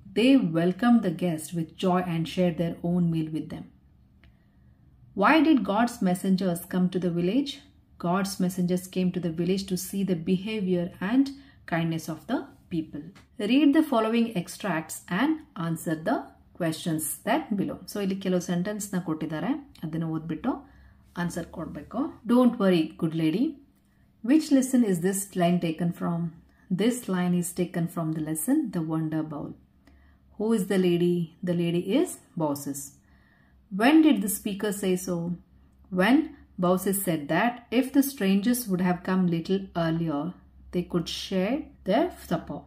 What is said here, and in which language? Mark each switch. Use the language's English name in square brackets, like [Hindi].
[English] They welcomed the guests with joy and shared their own meal with them. Why did God's messengers come to the village? God's messengers came to the village to see the behavior and kindness of the people. Read the following extracts and answer the questions that below. [Kannada] So ಇಲ್ಲಿ ಕೆಲವು sentence ನ ಕೊಟ್ಟಿದ್ದಾರೆ, ಅದನ್ನು ಓದ್ಬಿಟ್ಟು answer ಕೊಡಬೇಕು. [English] Don't worry, good lady. Which lesson is this line taken from? This line is taken from the lesson The Wonder Bowl. Who is the lady? The lady is Baucis. When did the speaker say so? When Baucis said that if the strangers would have come little earlier, they could share their supper.